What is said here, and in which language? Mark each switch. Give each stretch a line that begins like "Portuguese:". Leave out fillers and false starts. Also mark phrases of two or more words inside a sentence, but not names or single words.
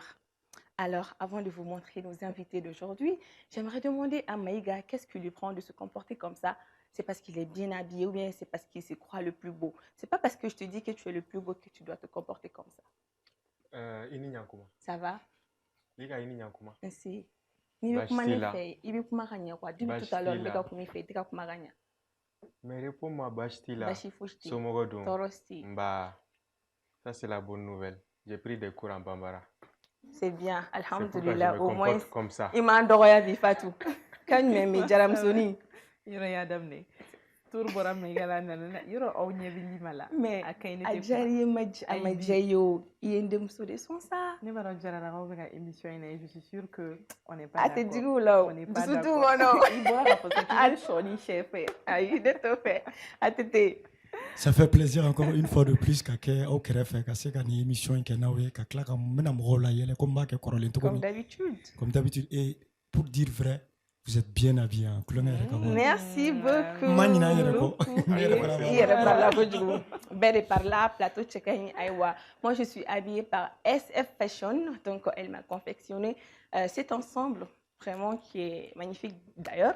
French: Alors, avant de vous montrer nos invités d'aujourd'hui, j'aimerais demander à Maïga qu'est-ce qui lui prend de se comporter comme ça. C'est parce qu'il est bien habillé ou bien c'est parce qu'il se croit le plus beau. C'est pas parce que je te dis que tu es le plus beau que tu dois te comporter comme ça. Ça va? Merci.
Bambara: Ni be kuma ne fɛ i bɛ kuma ka ɲɛ
French: quoi depuis tout à l'heure
Bambara: n bɛ ka kuma i fɛ i tɛ ka kuma ka ɲɛ.
French: Mais réponds-moi,
Bambara: basi t'i la. Basi fosi tɛ yen. Somɔgɔ dun? Tɔɔrɔ si tɛ yen.
French: Bah, ça c'est la bonne nouvelle. J'ai pris des cours en Bambara. C'est bien, alhamdulillah. Au moins comme ça.
Bambara: i m'an dɔgɔya bi Fatou. Kan jumɛn bɛ jaramusoni? Yɔrɔ y'a daminɛ. Tour bɔra Maïga nana yɔrɔ aw ɲɛ bɛ Lima la. Mais a kaɲi ne a tɛ diyara i ye a ma diya i ye o i ye n denmuso de sɔn sa. Ne b'a dɔn jaralakaw bɛ ka émission in na
French: je suis sûre que on n'est pas d'accord.
Bambara: A tɛ digi u la o dusu t'u kɔnɔ. I bɔra k'a fɔ k'i bɛ sɔni sɛ fɛ. Ayi ne t'o fɛ a tɛ ten.
French: Ça fait plaisir encore une fois de plus
Bambara: ka kɛ aw kɛrɛfɛ ka se ka nin émission in kɛ n'aw ye ka tila ka n bɛna mɔgɔw la yɛlɛ comme n b'a kɛ kɔrɔlen cogo min.
French: Comme d'habitude. Et pour dire vrai, vous êtes bien habillés. Hein. Merci beaucoup. Moi, je suis habillée par SF Fashion. Donc, elle m'a confectionné cet ensemble vraiment qui est magnifique d'ailleurs.